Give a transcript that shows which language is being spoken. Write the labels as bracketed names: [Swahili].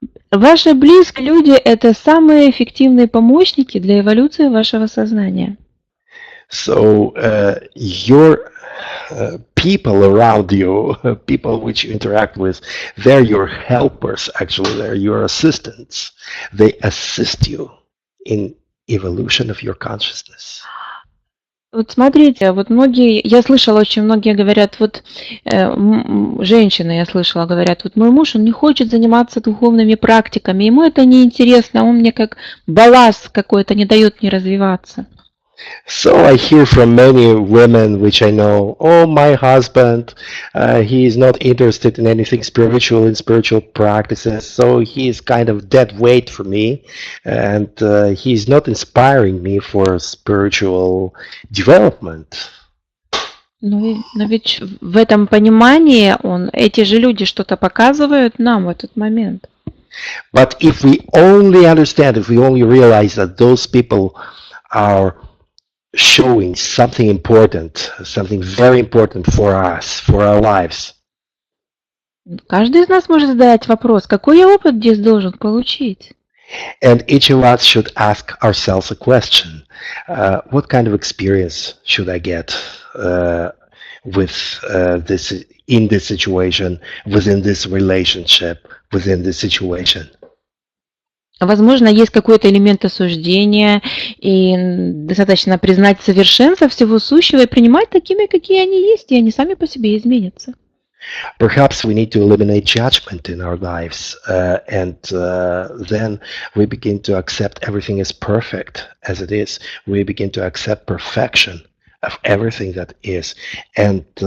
[Russian] Ваши близкие люди – это самые эффективные помощники для эволюции вашего сознания. [English] So your people around you, people which you interact with, they're your helpers, actually, they're your assistants. They assist you in evolution of your consciousness. [Russian] Вот смотрите, вот многие, я слышала, очень многие говорят, вот женщины, я слышала, говорят, вот мой муж, он не хочет заниматься духовными практиками, ему это не интересно, он мне как балласт какой-то не дает мне развиваться. [English] So I hear from many women which I know, oh, my husband, he is not interested in anything spiritual, in spiritual practices, so he is kind of dead weight for me, and he is not inspiring me for spiritual development. [Russian] Но ведь в этом понимании эти же люди что-то показывают нам в этот момент. [English] But if we only understand, if we only realize that those people are showing something important, something very important for us, for our lives. [Russian] Каждый из нас может задать вопрос, какой я опыт здесь должен получить? [English] And each of us should ask ourselves a question. What kind of experience should I get with this, in this situation, within this relationship, within this situation? [Russian] Возможно, есть какой-то элемент осуждения, и достаточно признать совершенство всего сущего и принимать такими, какие они есть, и они сами по себе изменятся. [English] Perhaps we need to eliminate judgment in our lives, and then we begin to accept everything as perfect as it is. We begin to accept perfection of everything that is, and